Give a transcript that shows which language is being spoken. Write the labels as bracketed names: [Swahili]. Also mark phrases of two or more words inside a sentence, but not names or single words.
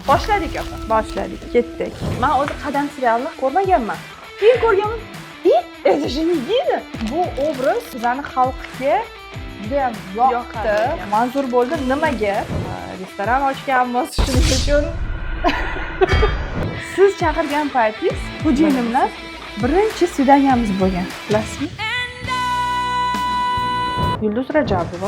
[Uzbek] Boshladik opa. Boshladik, ketdik. Men o'zi qadam serialni ko'rmaganman. Keyin ko'rganman. [Russian] Это же не видно. [Uzbek] Bu obraz bizani xalqqa juda ham yoqdi, manzur bo'ldi. Nimaga? Restoran ochganmiz, shuning uchun. Siz chaqirgan paytingiz xo'jayinim bilan birinchi svidaniyamiz bo'lgan. Bilasizmi? Yulduz Rajabova.